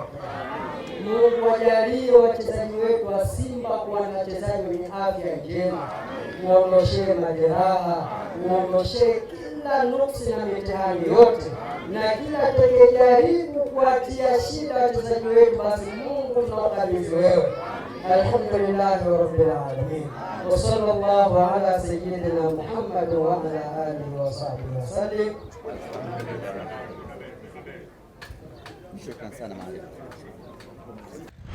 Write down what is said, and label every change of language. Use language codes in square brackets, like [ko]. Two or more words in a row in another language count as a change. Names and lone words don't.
[sw] Mungu ajalie wachezaji wetu wa Simba kuwa na wachezaji wenye afya njema, muondoshee majeraha, muondoshee kila nuksi na mitihani yote, na kila atakayejaribu kuatia shida wachezaji wetu, basi Mungu tunakabidhi wewe. [ar] الحمد لله رب العالمين. وصلى الله على سيدنا محمد وعلى آله وصحبه وسلم. [sw] Shukran sana.